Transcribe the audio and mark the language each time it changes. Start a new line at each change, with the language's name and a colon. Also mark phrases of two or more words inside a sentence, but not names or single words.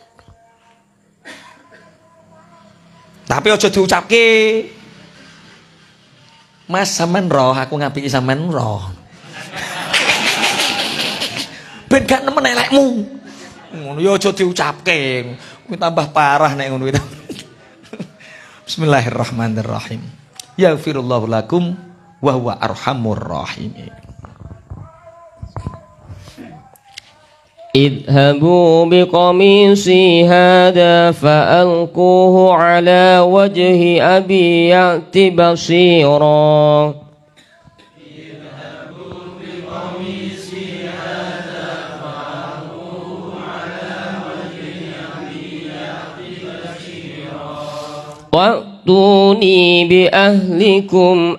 Javanese: Tapi aja diucapke. Mas sampean roh aku ngapiki sampean roh. Ben gak nemen elekmu. Ngono ya aja diucapke. Kuwi tambah parah nek ngono itu.
Arabic: بسم الله الرحمن الرحيم. يغفر الله لكم وهو أرحم الراحمين. اذهبوا بقميصي هذا فألقوه على وجه أبي يأت بصيرا اذهبوا بقميصي هذا فألقوه على وجه أبي يأت بصيرا وأتوني بأهلكم